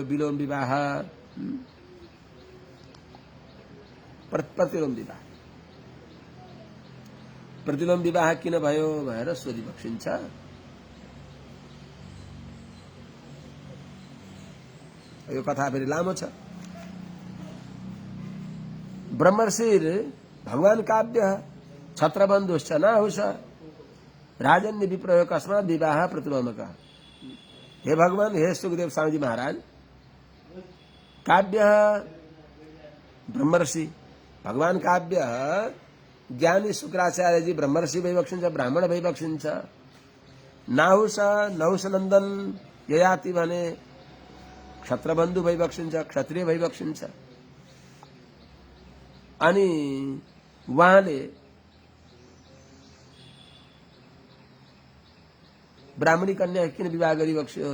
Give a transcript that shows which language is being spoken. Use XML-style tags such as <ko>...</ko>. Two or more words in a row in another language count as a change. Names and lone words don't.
<ne>विलोम विवाह, प्रतिलोम विवाह। प्रतिलोम विवाह किन भयो भनेर सोधिबक्सिन्छ। यो कथा फेरि लामो छ।</ne> <sa>ब्रह्मर्षिर भगवान काव्य छत्रबन्धुश्च नाहुष राजन्य विप्रयोग कस्मात् विवाह प्रतिलोमक।</sa> <ne>हे भगवान, हे सुखदेव स्वामी महाराज, काव्य ब्रह्मर्षि भगवान काव्य ज्ञानी शुक्राचार्य जी ब्रह्मर्षि भइबक्सिन्छ, ब्राह्मण भइबक्सिन्छ। नाहुष नहुष नन्दन ययाति भने क्षत्रबन्धु भइबक्सिन्छ, क्षत्रिय भइबक्सिन्छ। अनि उहाँले ब्राह्मणी कन्या किन विवाह गरिबक्स्यो?</ne>